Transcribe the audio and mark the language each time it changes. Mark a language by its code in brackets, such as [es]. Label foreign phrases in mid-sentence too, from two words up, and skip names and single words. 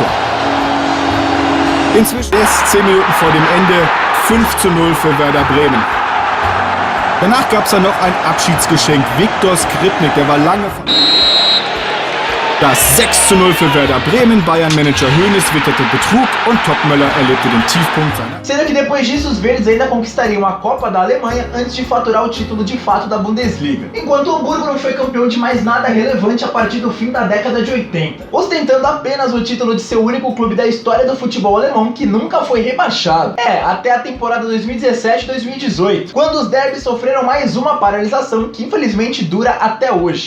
[de] Inzwischen ist 10 Minuten vor dem Ende 5:0 für Werder Bremen. Danach gab es dann noch ein Abschiedsgeschenk. Viktor Skripnik, der war lange... Das 6:0 für Werder Bremen, Bayern-Manager Hoeneß witterte Betrug und Topmöller erlebte den Tiefpunkt seiner... [pt] Sendo que depois disso os verdes ainda conquistariam a Copa da Alemanha antes de faturar o título de fato da Bundesliga. Enquanto o Hamburgo não foi campeão de mais nada relevante a partir do fim da década de 80, ostentando apenas o título de seu único clube da história do futebol alemão que nunca foi rebaixado. Até a temporada 2017-2018, quando os derbys sofreram mais uma paralisação que infelizmente dura até hoje.